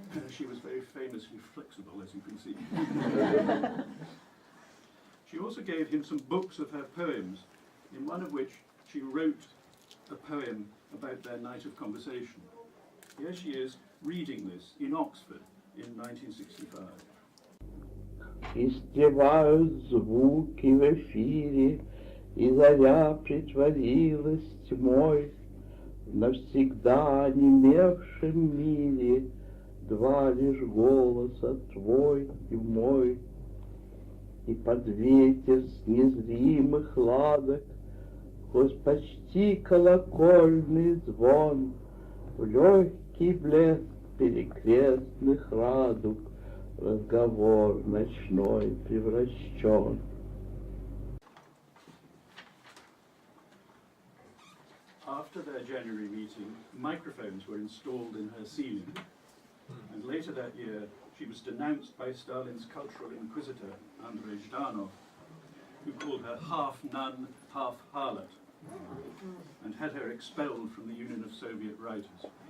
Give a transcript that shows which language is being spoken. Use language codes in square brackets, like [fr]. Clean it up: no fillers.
[en] She was very famously flexible, as you can see. She also gave him some books of her poems, in one of which she wrote a poem about their night of conversation. Here she is reading this in Oxford in 1965. [ru] Истревают звуки в эфире, и заря притворилась тьмой. В навсегда онемевшем мире два лишь голоса, твой и мой. И под ветер с незримых ладок, сквозь почти колокольный звон, в легкий блеск перекрестных радуг разговор ночной превращен. [en] After their January meeting, microphones were installed in her ceiling, and later that year she was denounced by Stalin's cultural inquisitor, Andrei Zhdanov, who called her half nun, half harlot, and had her expelled from the Union of Soviet Writers.